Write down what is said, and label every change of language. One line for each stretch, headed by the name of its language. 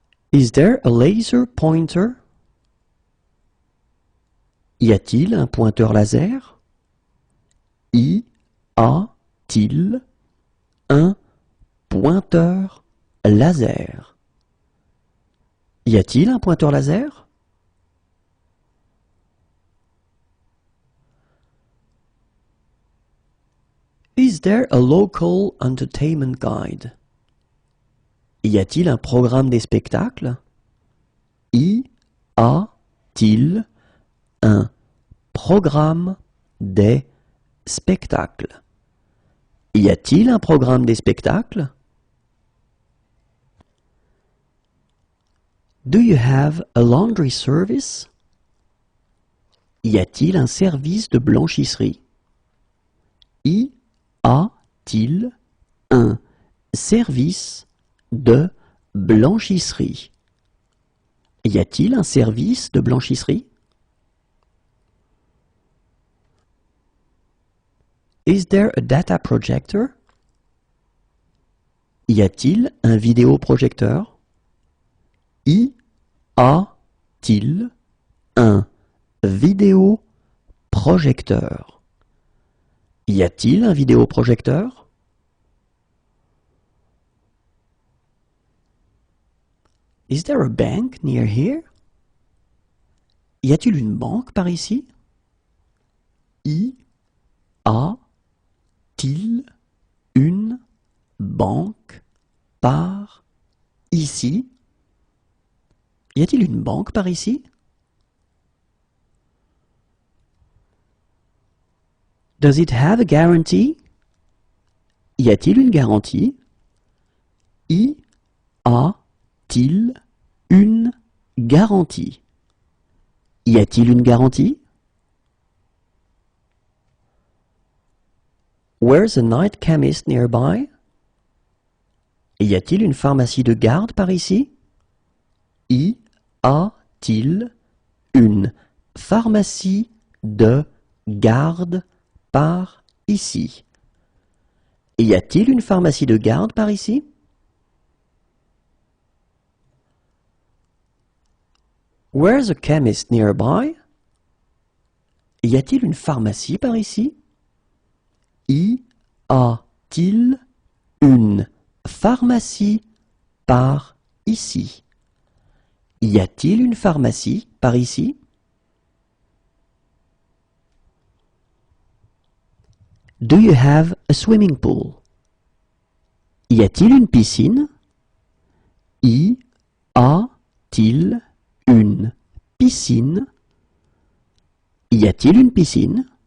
English: Is there a laser pointer?
French: Y a-t-il un pointeur laser? Y a-t-il un pointeur laser? Y a-t-il un pointeur laser?
English: Is there a local entertainment guide?
French: Y a-t-il un programme des spectacles? Y a-t-il un programme des spectacles? Y a-t-il un programme des spectacles?
English: Do you have a laundry service?
French: Y a-t-il un service de blanchisserie? Y a-t-il un service de blanchisserie? Y a-t-il un service de blanchisserie?
English: Is there a data projector?
French: Y a-t-il un vidéoprojecteur? Y a-t-il un vidéoprojecteur? Y a-t-il un vidéoprojecteur?
English: Is there a bank near here?
French: Y a-t-il une banque par ici? Y a-t-il une banque par ici? Y a-t-il une banque par ici?
English: Does it have a guarantee?
French: Y a-t-il une garantie? Y a-t-il une garantie? Y a-t-il une garantie?
English: Where's a night chemist nearby?
French: Y a-t-il une pharmacie de garde par ici? Y a-t-il une pharmacie de garde par ici? Y a-t-il une pharmacie de garde par ici?
English: Where's a chemist nearby?
French: Y a-t-il une pharmacie par ici? Y a-t-il une pharmacie par ici? Y a-t-il une pharmacie par ici?
English: Do you have a swimming pool?
French: Y a-t-il une piscine? Y a-t-il une piscine? Y a-t-il une piscine?